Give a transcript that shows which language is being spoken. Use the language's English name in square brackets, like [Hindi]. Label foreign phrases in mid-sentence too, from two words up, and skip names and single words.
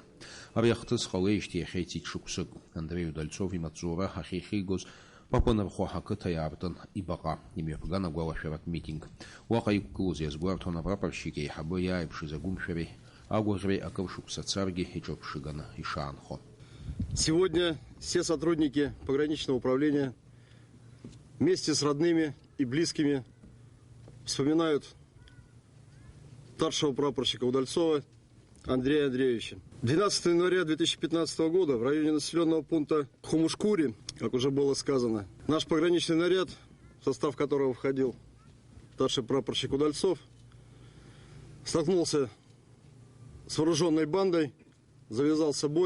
[Abkhazian] Ари ахҭыс ҟалеижьҭеи иахьеицит шықәсык. Андрей Удальцов имаҵзура ахьихигоз Папынырхәы ақыҭа иаартын ибаҟа, имҩаԥган агәалашәаратә митинг. Уаҟа иқәгылоз иазгәарҭон апрапорщик еиҳабы иааиԥшыз агәымшәареи, агәаӷьреи акыр шықәса царгьы иҿырԥшыганы ишаанхо. [Russian] Сегодня все сотрудники пограничного управления вместе с родными и близкими вспоминают старшего прапорщика Удальцова Андрея Андреевича. 12 января 2015 года в районе населенного пункта Хумушкури, как уже было сказано, наш пограничный наряд, в состав которого входил старший прапорщик Удальцов, столкнулся с вооруженной бандой, завязался бой.